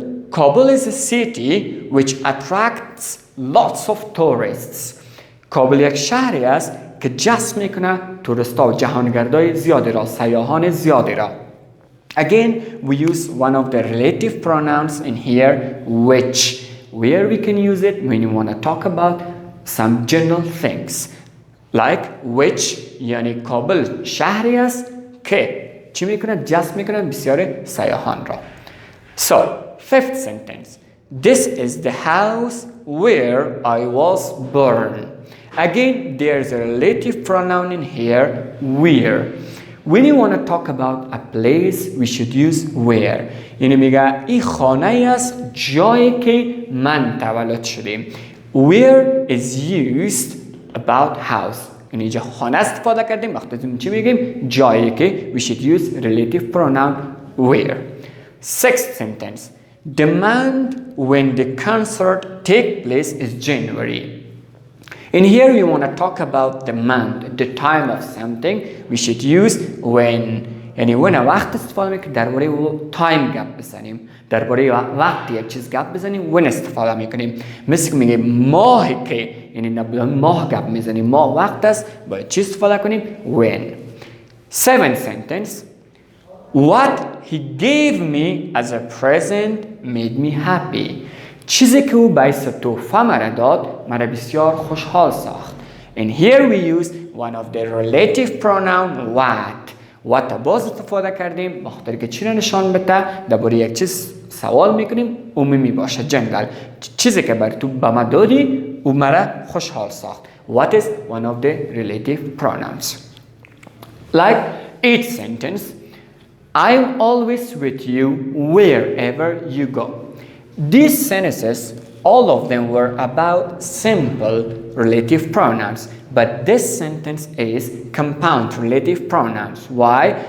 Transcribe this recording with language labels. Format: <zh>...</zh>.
<en>Kabul is a city which attracts lots of tourists.</en> <fa>کابل یک شهری است که جذب میکنه توریستا و جهانگردای زیادی را، سیاحان زیادی را.</fa> <en>Again, we use one of the relative pronouns in here, which. Where we can use it when you want to talk about some general things.</en> <fa>Like which یعنی کابل شهری است که چی میکنه؟ جذب میکنه بسیار سیاحان را.</fa> <en>So, fifth sentence. This is the house where I was born. Again, there's a relative pronoun in here, where. When you want to talk about a place, we should use where.</en> <fa>یعنی میگه این خانه است جایی که من تولد شدیم.</fa> <en>Where is used about house.</en> <fa>یعنی اینجا خانه استفاده کردیم وقتی چی میگیم؟ جایی که</fa> <en>we should use relative pronoun where. Sixth sentence. Demand when the concert take place is January. In here we want to talk about the month, the time of something. We should use when.</en> <fa>یعنی when وقت استفاده میکنیم درباره تایم گپ بزنیم، درباره وقت یک چیز گپ بزنیم when استفاده میکنیم. مثل که میگه ماه که، یعنی ماه گپ میزنیم، ماه وقت است، باید چی استفاده کنیم؟ when.</fa> <en>Seventh sentence. What he gave me as a present made me happy.</en> <fa>چیزی که او باعث تحفه مرا داد مرا بسیار خوشحال ساخت.</fa> <en>And here we use one of the relative pronoun what</en> <fa>باز استفاده کردیم بخاطر که چی را نشان بده درباره یک چیز سوال میکنیم عمومی باشه جنرال. چیزی که بر تو به ما دادی او مرا خوشحال ساخت.</fa> <en>What is one of the relative pronouns? Like each sentence, I'm always with you wherever you go. These sentences, all of them were about simple relative pronouns, but this sentence is compound relative pronouns. Why?</en>